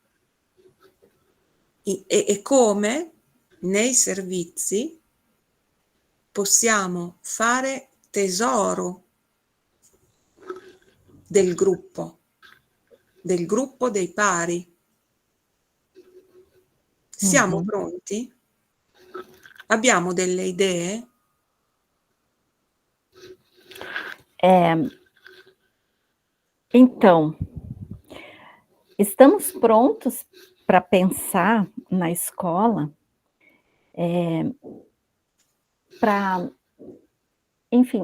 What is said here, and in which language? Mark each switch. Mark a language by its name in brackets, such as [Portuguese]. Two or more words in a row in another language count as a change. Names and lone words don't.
[Italian] e come nei servizi possiamo fare tesoro del gruppo dei pari. Siamo pronti? Abbiamo delle idee? [Portuguese] Então, estamos prontos para pensar na escola, para, enfim,